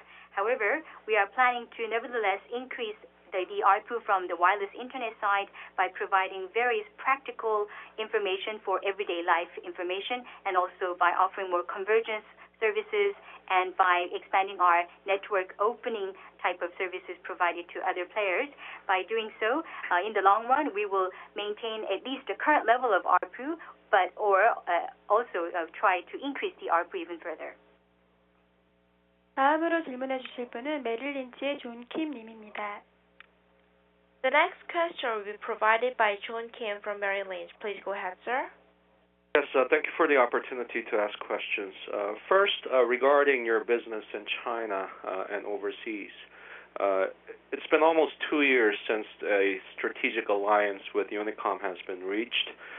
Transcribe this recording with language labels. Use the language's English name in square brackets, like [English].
[English] However, we are planning to nevertheless increase the ARPU from the wireless internet side by providing various practical information for everyday life information, and also by offering more convergence services and by expanding our network opening type of services provided to other players. By doing so, in the long run, we will maintain at least the current level of ARPU, but also try to increase the ARPU even further. [Korean] 다음으로 질문해 주실 분은 메릴 린치의 존 킴 님입니다. [English] The next question will be provided by John Kim from Merrill Lynch. Please go ahead, sir. Yes, thank you for the opportunity to ask questions. First, regarding your business in China and overseas, it's been almost 2 years since a strategic alliance with Unicom has been reached.